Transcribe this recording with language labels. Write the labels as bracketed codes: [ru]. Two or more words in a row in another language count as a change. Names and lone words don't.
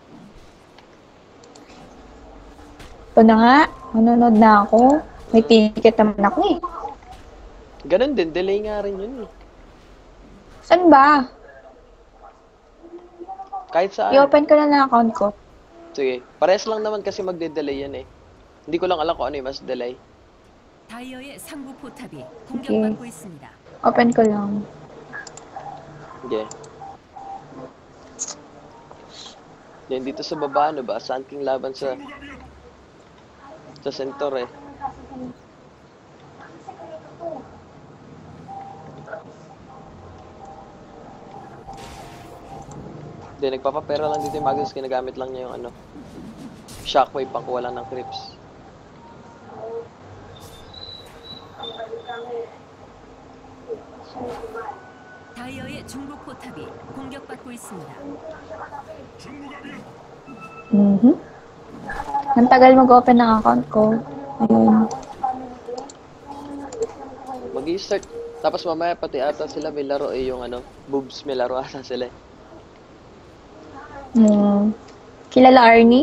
[tl] Ito na nga, manonood na ako. May ticket naman ako eh. Ganun din, delay nga rin yun eh. Saan ba? Kahit saan. I-open ko na lang account ko. Sige, pares lang naman kasi magde-delay yan eh. Hindi ko lang alam kung ano yung mas delay. [ko] 다이어의 상부 포탑이 공격받고 있습니다. [tl] Open ko lang. Okay. Yan dito sa baba, ano ba? Saan king laban sa center eh. Hindi, nagpapapera lang dito yung Magnus. Ginagamit lang niya yung ano, shockwave pang kuha lang ng creeps. [ko] 다이어의 중부 포탑이 공격받고 있습니다. [tl] Ang tagal mag-open ng account ko. Ayun. Mag-i-start. Tapos mamaya pati ata sila may laro eh, yung ano, boobs may laro ata sila eh. Kilala Arnie?